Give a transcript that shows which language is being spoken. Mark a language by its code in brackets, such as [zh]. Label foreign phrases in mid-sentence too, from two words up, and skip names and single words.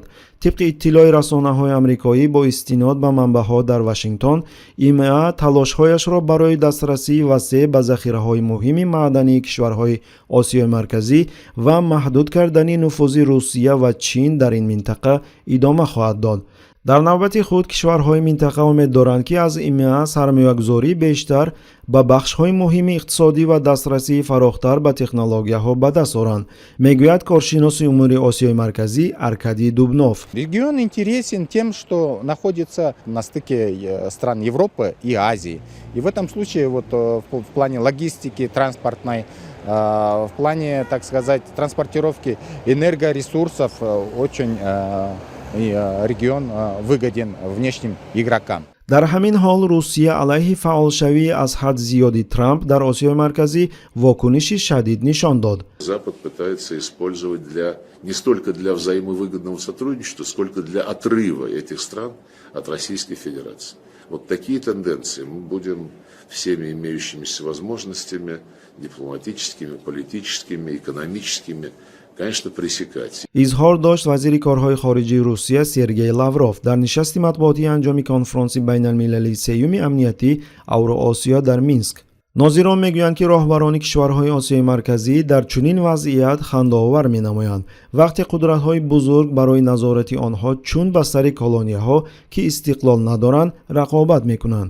[tg] тибқи иттилои расонаҳои амрикоӣ бо истинод ба манбаъҳо дар Вашингтон, ИМА талошҳояшро барои дастрасии васеъ ба захираҳои муҳими маъдании кишварҳои Осиёи Марказӣ ва маҳдуд кардани нуфузи Русия ва Чин дар ин минтақа идома хоҳад дод. дар навбати худ кишварҳои минтақа умед доранд, ки аз ИМА сармоягузории бештар ба бахшҳои муҳими иқтисодӣ ва дастрасии фарохтар ба технологияҳо ба даст оранд, мегӯяд коршиноси умури Осиёи Марказӣ Аркадий Дубнов. [ru] Регион интересен тем, что находится на стыке стран Европы и Азии. И в этом случае в плане логистики, транспортной, в плане, так сказать, транспортировки энергоресурсов очень регион выгоден внешним игрокам. [tg] дар ҳамин ҳол Русия алайҳи фаъолшавии аз ҳад зиёди Трамп дар Осиёи Марказӣ вокуниши шадид нишон дод. [ru] Запад пытается использовать не столько для взаимовыгодного сотрудничества, сколько для отрыва этих стран от Российской Федерации. Вот такие тенденции мы будем всеми имеющимися возможностями, дипломатическими, политическими, экономическими, конечно, пресекать. [tg] изҳор дошт вазири корҳои хориҷии Русия Сергей Лавров дар нишасти матбуотии анҷоми конфронси байналмилалии сеюми амнияти Авроосиё дар Минск. нозирон мегӯянд, ки роҳбарони кишварҳои Осиёи Марказӣ дар чунин вазъият хандаовар менамоянд, вақте қудратҳои бузург барои назорати онҳо чун ба сари колонияҳо, ки истиқлол надоранд, рақобат мекунанд.